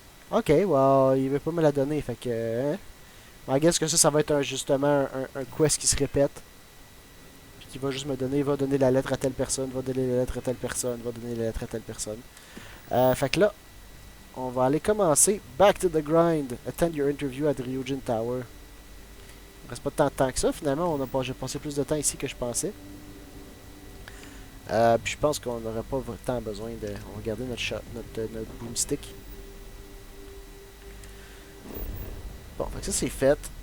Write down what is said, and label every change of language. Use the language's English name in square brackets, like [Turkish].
[English] Ok, well, [French] il veut pas me la donner, fait que... Hein? [English] I guess [French] que ça va être justement un quest qui se répète. Puis qui va juste me donner, va donner la lettre à telle personne, va donner la lettre à telle personne, va donner la lettre à telle personne. Fait que là, on va aller commencer. [English] Back to the grind. Attend your interview at Ryujin Tower. [French] Il reste pas tant de temps que ça, finalement. J'ai passé plus de temps ici que je pensais. Puis je pense qu'on n'aurait pas tant besoin de... On va garder notre boomstick. Bon, fait que ça c'est fait.